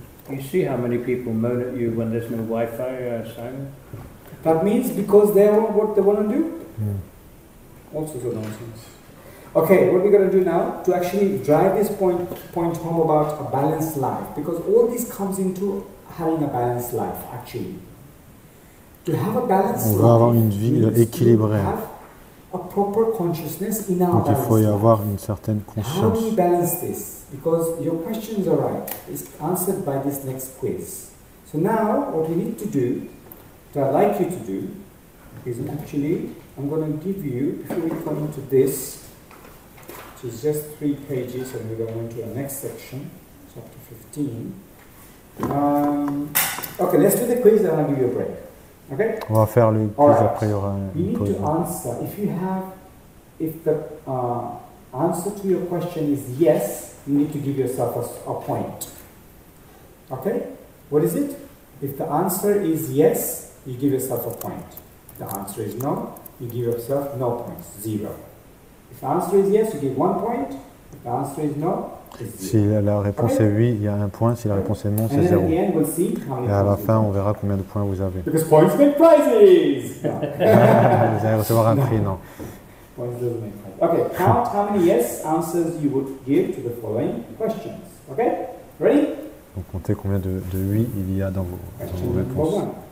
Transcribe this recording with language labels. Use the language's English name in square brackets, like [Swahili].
[English] You see how many people moan at you when there's no Wi-Fi, Simon? That means because they want what they want to do. All sorts of nonsense. Okay, what we're going to do now to actually drive this point home about a balanced life, because all this comes into having a balanced life actually. To have a balanced life, [French] avoir une vie équilibrée. [English] A proper consciousness in our [French] Donc il faut y avoir une certaine conscience. [English] How do we balance this? Because your questions are right. It's answered by this next quiz. So now what we need to do, what I'd like you to do, is actually, I'm going to give you, before we come into this, which is just 3 pages, and we're going to the next section, chapter 15. Okay, let's do the quiz and I'll give you a break. Okay? [French] On va faire le quiz, après il y aura une pause. [English] You need to answer. If the answer to your question is yes, you need to give yourself a point. Okay? What is it? If the answer is yes, you give yourself a point. If the answer is no, you give yourself no points, 0. If the answer is yes, you give 1 point. If the answer is no, it's 0. [French] Si la réponse est oui, il y a 1 point. Si la réponse est non, c'est 0. Et à la fin, on verra combien de points vous avez. [English] Because points make prizes! [French] Vous allez recevoir un prix, non. [English] Points doesn't make prizes. Okay, count how many yes answers you would give to the following questions. Okay? Ready? [French] Donc comptez combien de oui il y a dans vos réponses.